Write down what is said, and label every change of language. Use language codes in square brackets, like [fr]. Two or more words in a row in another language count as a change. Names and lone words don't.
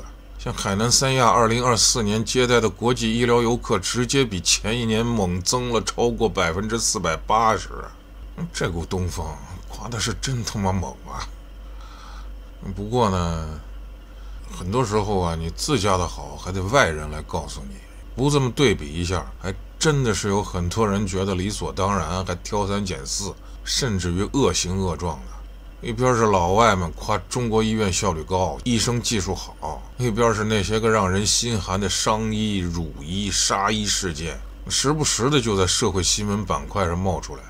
[zh] 像海南三亚2024年接待的国际医療游客直接比前一年猛增了超過480%。這股東風刮的是真他媽猛啊！不過呢，很多时候啊，你自家的好还得外人來告訴你，不這麼對比一下，還真的是有很多人覺得理所當然，還挑三揀四，甚至於惡行惡狀的。一邊是老外們誇中國醫院效率高，醫生技術好，一邊是那些個讓人心寒的傷醫、辱醫、殺醫事件，時不時的就在社会新聞板塊上冒出來。